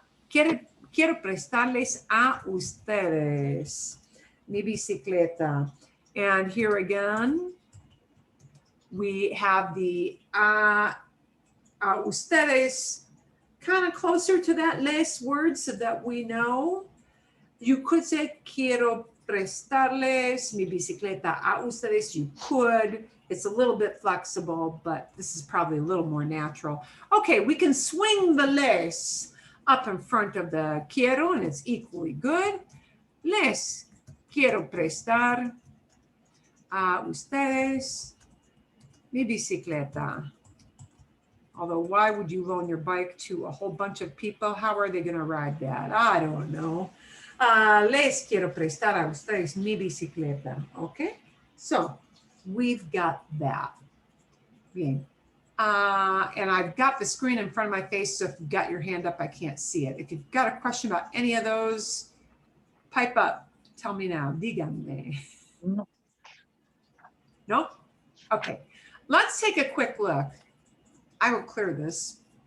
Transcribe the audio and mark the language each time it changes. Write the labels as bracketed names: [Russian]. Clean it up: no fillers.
[Spanish] Quiero prestarles a ustedes mi bicicleta. [English] And here again, we have the a ustedes kind of closer to that les word so that we know. You could say, quiero prestarles mi bicicleta a ustedes. You could. It's a little bit flexible, but this is probably a little more natural. Okay, we can swing the les up in front of the quiero, and it's equally good. [Spanish] Les quiero prestar a ustedes mi bicicleta. [English] Although, why would you loan your bike to a whole bunch of people? How are they going to ride that? I don't know. [Spanish] Les quiero prestar a ustedes mi bicicleta. [English] Okay, so we've got that. Bien. And I've got the screen in front of my face, so if you've got your hand up, I can't see it. If you've got a question about any of those, pipe up. Tell me now. Díganme. No. No? Okay. Let's take a quick look. I will clear this.